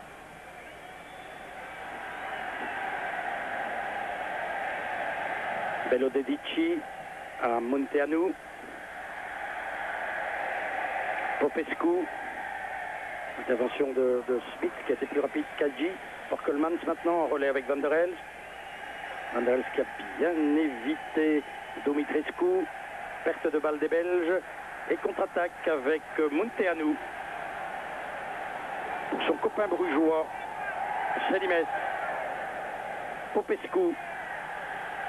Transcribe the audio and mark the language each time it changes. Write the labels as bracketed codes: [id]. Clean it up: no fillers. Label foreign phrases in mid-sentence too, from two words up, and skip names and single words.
[fr] Bello Dedici à Munteanu. Popescu. Intervention de Smith qui a été plus rapide qu'Hadji. Porkelmans maintenant en relais avec Van der Helst. Van der Helst qui a bien évité Dumitrescu. Perte de balle des Belges. Et contre-attaque avec Munteanu. Pour son copain brugeois, Célimès. Popescu.